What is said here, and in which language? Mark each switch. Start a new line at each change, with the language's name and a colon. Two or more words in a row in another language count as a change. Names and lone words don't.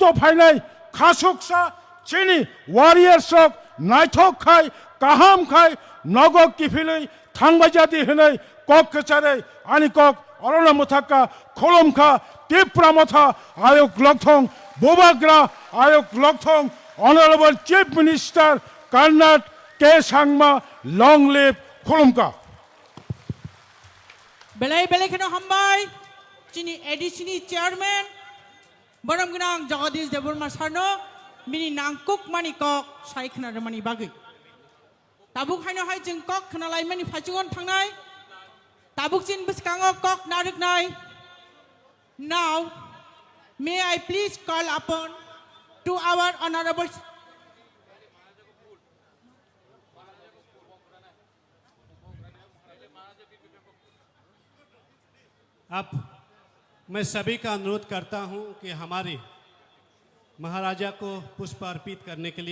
Kok Borok: फाइनाय खासुकसा चिनि वारियर्स नायथक खाय काहाम खाय नगक किफिलै थांबायजादि होनै कक केचारै आनि कक अरना मुथाका खलमखा त्रिपुरा मथा आयोग लकथं बुबाग्रा आयोग लकथं
English: honourable Chief Minister
Kok Borok: कर्नाट के सांगमा
English: long live
Kok Borok: खलमका बेलाय बेलायखनो हामबाय चिनि एडिशननि चेयारमैन बरम गोनां जगदीश देबबर्मा सारनो मिनि नांकुक मानि कक सायखना मानि बागै ताबुक हायनोहाय जों कक खोनालाय मानि फाइचिगन थांनाय ताबुक चिन बुसकांगो कक नारुकनाय
English: now may I please call upon to our honourable
Hindi: अब मैं सभी का अनुरोध करता हूं कि हमारे महाराजा को पुष्प अर्पित करने के